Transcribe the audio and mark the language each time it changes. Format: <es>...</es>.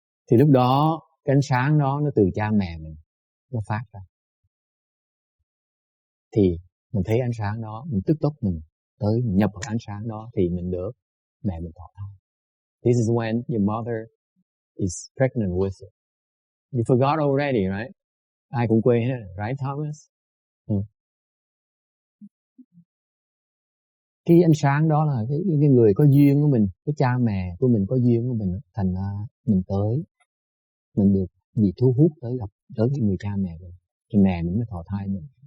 <vi>Thì lúc đó cái ánh sáng đó nó từ cha mẹ mình nó phát ra. Thì mình thấy ánh sáng đó, mình tức tốc mình tới mình nhập vào ánh sáng đó thì mình được mẹ mình thọ thai.</vi> <en>This is when your mother is pregnant with you. You forgot already, right?</en> <vi>Ai cũng quên hết, right Thomas? Cái ánh sáng đó là cái người có duyên của mình, cái cha mẹ của mình có duyên của mình, thành ra mình tới, mình được bị thu hút tới gặp tới cái người cha mẹ mình, thì mẹ mình mới thọ thai mình.</vi>